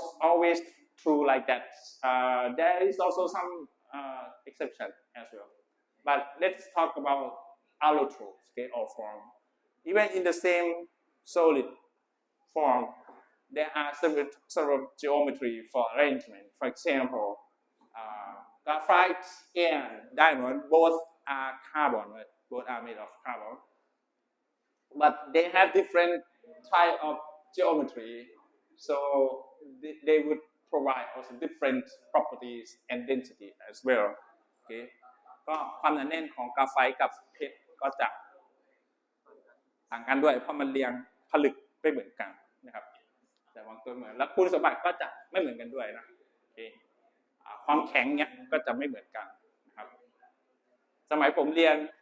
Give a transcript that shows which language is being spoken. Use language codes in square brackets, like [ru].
[en] always true like that there is also some exception as well but let's talk about allotropes okay or form even in the same solid form there are several geometry for arrangement for example graphite and diamond both are carbon right? Both are made of carbon but they have different type of geometry so they would provide also different properties and density as well [th] โอเคก็ความหนาแน่นของกราไฟต์กับเพชรก็จะต่างกันด้วยเพราะมันเรียงผลึกไม่เหมือนกันนะครับแต่บางตัวเหมือนแล้วคุณสมบัติก็จะไม่เหมือนกันด้วยนะโอเคความแข็งเนี้ยก็จะไม่เหมือนกันนะครับสมัยผมเรียน